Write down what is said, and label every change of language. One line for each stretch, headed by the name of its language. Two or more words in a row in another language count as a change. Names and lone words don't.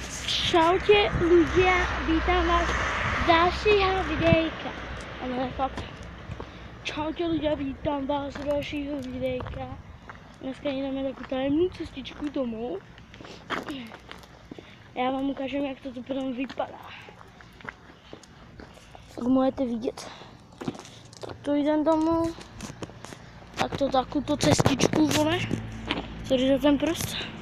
Slovak: Čaute ľudia, vítam vás z ďalšieho videjka. Ale fakt. Čaute ľudia, vítam vás z ďalšieho videjka. Dneska ideme takú tajemnú cestičku domov.
Czech: Já vám ukážem, jak to tu potom vypadá. Jak můžete vidět. Tak to jdem domů. Tak to takovou cestičku, vole. Sorry za ten prst.